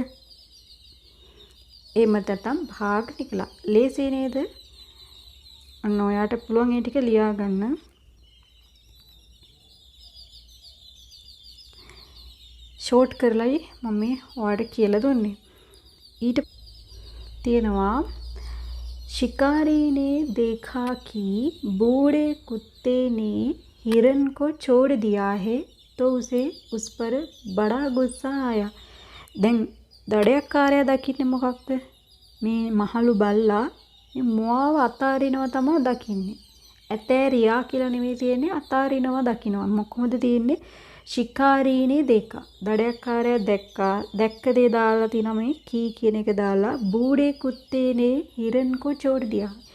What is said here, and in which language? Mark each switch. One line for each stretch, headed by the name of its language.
Sinhala: එහෙම නැත්නම්
Hindi: भाग निकला.
Sinhala: ලේසි නේද? අන්න ඔයාට පුළුවන් ඒ ටික ලියා ගන්න. शॉर्ट කරලායි මම මේ ඔයාලට කියලා දුන්නේ. ඊට තියෙනවා
Hindi: शिकारी ने देखा कि बूढ़े कुत्ते ने हिरन को छोड़ दिया है तो उसे उस पर बड़ा गुस्सा आया.
Sinhala: දැන් දඩයක්කාරයා දකින්නේ මොකක්ද? මේ මහලු බල්ලා මේ මුවාව අතාරිනවා තමයි දකින්නේ. ඇතෑරියා කියලා නෙමෙයි තියෙන්නේ අතාරිනවා දකින්නවා. මොකද තියෙන්නේ?
Hindi: शिकारीने देखा
Sinhala: දඩයක්කාරයා දැක්ක දේ දාලා තිනා මේ කී කියන එක දාලා
Hindi: बूढ़े कुत्ते ने हिरन को छोड़ दिया.